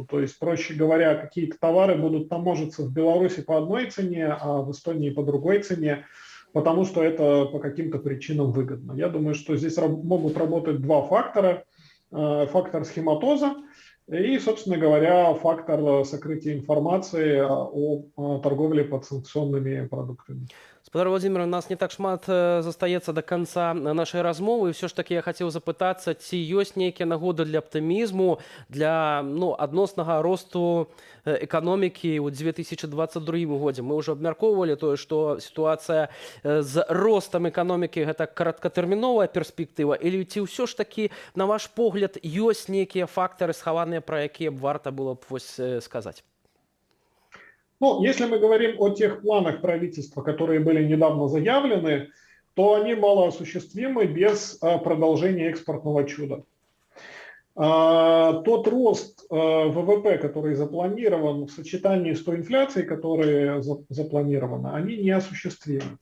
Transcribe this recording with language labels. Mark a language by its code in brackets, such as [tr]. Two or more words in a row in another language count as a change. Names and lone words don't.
[ru] То есть, проще говоря, какие-то товары будут таможиться в Беларуси по одной цене, а в Эстонии по другой цене, потому что это по каким-то причинам выгодно. Я думаю, что здесь могут работать два фактора. Фактор схематоза и, собственно говоря, фактор сокрытия информации о торговле подсанкционными продуктами. [be] Спадар Владзімир, у нас не так шмат застаецца до конца нашай размовы, і все ж таки я хацеў запытацца, ці ёсць нейкія нагоды для аптымізму, для адноснага росту эканомікі ў 2022 годзе. Мы ўжо абмяркоўвалі тое, што сітуацыя з ростам эканомікі гэта кароткатэрміновая перспектыва, или ці ўсё ж таки, на ваш погляд, ёсць нейкія фактары схаваныя, пра якія б варта было б вось сказаць? [ru] Если мы говорим о тех планах правительства, которые были недавно заявлены, то они малоосуществимы без продолжения экспортного чуда. Тот рост ВВП, который запланирован в сочетании с той инфляцией, которая запланирована, они не осуществимы.